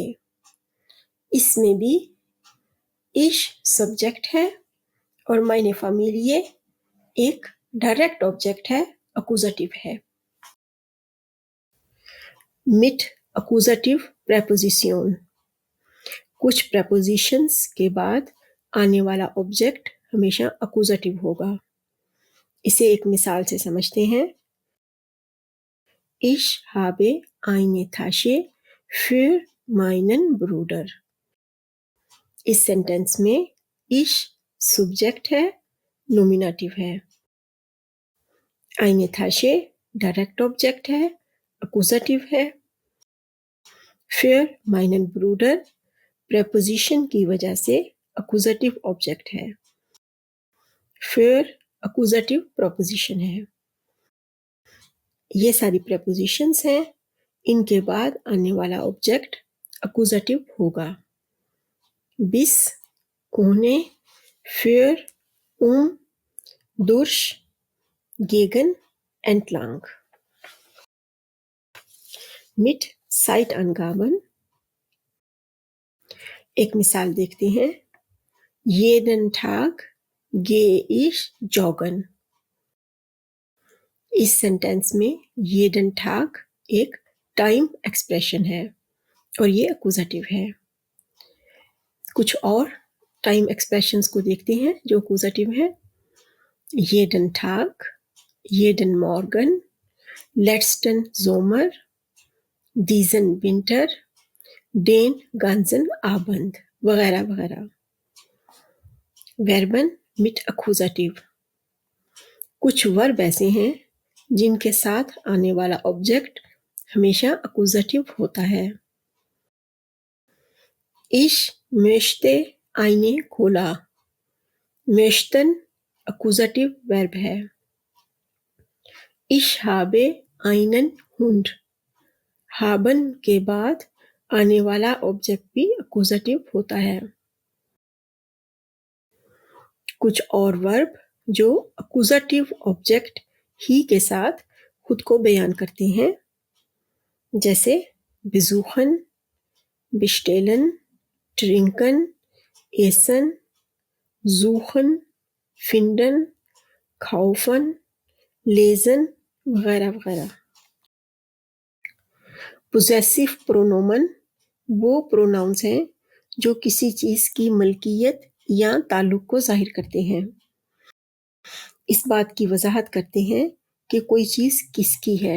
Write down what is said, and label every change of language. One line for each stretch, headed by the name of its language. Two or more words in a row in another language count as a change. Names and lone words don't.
Hindi: इसमें भी ich सब्जेक्ट है और
German: meine Familie
Hindi: एक
English: direct object
Hindi: है, अक्यूजेटिव है। Mit
English: accusative preposition,
Hindi: कुछ prepositions के बाद आने वाला ऑब्जेक्ट हमेशा अक्यूजेटिव होगा। इसे एक मिसाल से समझते हैं।
German: Ich habe eine Tasche für meinen Bruder।
Hindi: इस सेंटेंस में ich सब्जेक्ट है, नोमिनेटिव है।
German: eine Tasche
English: direct object
Hindi: है, अक्यूजेटिव है।
German: für meinen Bruder
Hindi: प्रेपोजिशन की वजह से अक्यूजेटिव ऑब्जेक्ट है। für
English: accusative preposition
Hindi: है। ये सारी प्रेपोजिशंस हैं, इनके बाद आने वाला ऑब्जेक्ट अक्यूजेटिव होगा।
German: bis, ohne, für, durch, gegen, entlang। mit Zeitangaben
Hindi: एक मिसाल देखते हैं।
German: jeden Tag gehe ich joggen।
Hindi: इस सेंटेंस में
German: jeden Tag
Hindi: एक
English: time expression
Hindi: है और ये अक्यूजेटिव है। कुछ और
English: time expressions
Hindi: को देखते हैं जो अक्यूजेटिव है।
German: jeden Tag, jeden Morgen, letzten Sommer, diesen Winter, den ganzen Abend
Hindi: वगैरह वगैरह।
German: Verben mit
Hindi: accusative, कुछ वर्ब ऐसे हैं जिनके साथ आने वाला ऑब्जेक्ट हमेशा अक्यूजेटिव होता है।
German: Ich möchte eine Cola।
Hindi: möchten
English: accusative verb
Hindi: है।
German: Ich habe einen Hund।
Hindi: haben के बाद आने वाला ऑब्जेक्ट भी अक्यूजेटिव होता है। कुछ और वर्ब जो
English: accusative object
Hindi: ही के साथ खुद को बयान करते हैं, जैसे
German: besuchen, bestellen, trinken, essen, suchen, finden, kaufen, lesen
Hindi: वगैरह वगैरह। पोजेसिव प्रोनोमन वो प्रोनाउंस हैं जो किसी चीज की मलकियत या ताल्लुक को जाहिर करते हैं। इस बात की वजाहत करते हैं कि कोई चीज किसकी है।